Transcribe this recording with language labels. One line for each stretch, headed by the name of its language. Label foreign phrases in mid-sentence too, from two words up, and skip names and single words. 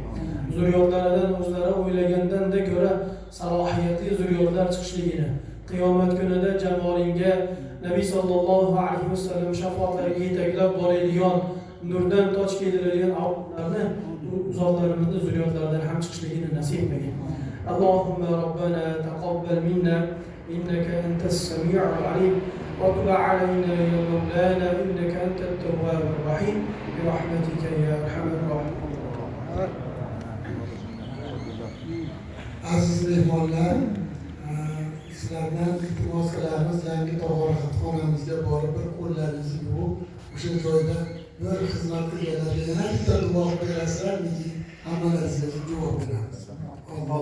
Uzbek: Zurriyotlaridan o'zlari o'ylagandan-da ko'ra salohiyatli zurriyotlar chiqishligini, qiyomat kunida jamolinga Nabiy
Arabic: صلى الله عليه وسلم
Uzbek: shafoatlariga yetaklab boradigan nurdan toj kiydirilgan avlodlarni uzotlarimizni zurriyotlardan ham chiqishligini nasib qilgin.
Arabic: اللهم ربنا تقبل منا إنك أنت السميع العليم وتب علينا يا مولانا إنك أنت التواب الرحيم برحمتك يا أرحم الراحمين.
Uzbek: Aziz mehmonlar, sizlardan iltimos qilamiz, yangi tog'oraxonamizga borib bir qo'llaringizni yuvib, o'sha joyda bir xizmat qilganlarga yana bitta duo berasizlarmiki, hammalaringizga javob beramiz.